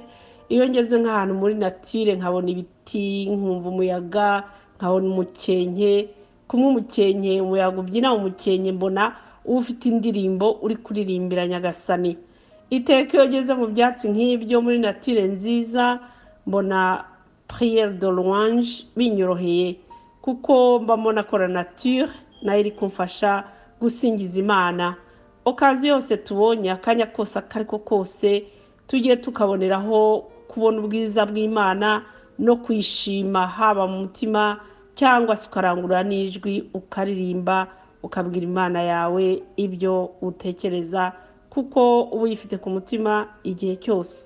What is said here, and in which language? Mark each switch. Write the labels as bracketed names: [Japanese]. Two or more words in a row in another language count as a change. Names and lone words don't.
[Kinyarwanda] Iyo ngeze nk'ahantu muri nature nkabona ibiti, nkumva umuyaga, nkabona umukenke, kumwe umukenke, umuyaga ubyina umukenke, mbona ufite indirimbo uri kuririmbira Nyagasani. Iteka iyo ngeze mu byatsi nk'ibyo muri nature nziza, mbona [French] prière de louange [Kinyarwanda] binyoroheye, kuko mba mbona ko [French] la nature [Kinyarwanda] nayo iri kumfasha gusingiza Imana. Okazi yose tubonye, akanya kose akariko kose, tujye tukaboneraho kubona ubwiza bw'Imana no kwishima, haba mu mutima cyangwa se ukarangurura n'ijwi ukaririmba, ukabwira Imana yawe ibyo utekereza, kuko uba uyifite ku mutima igihe cyose.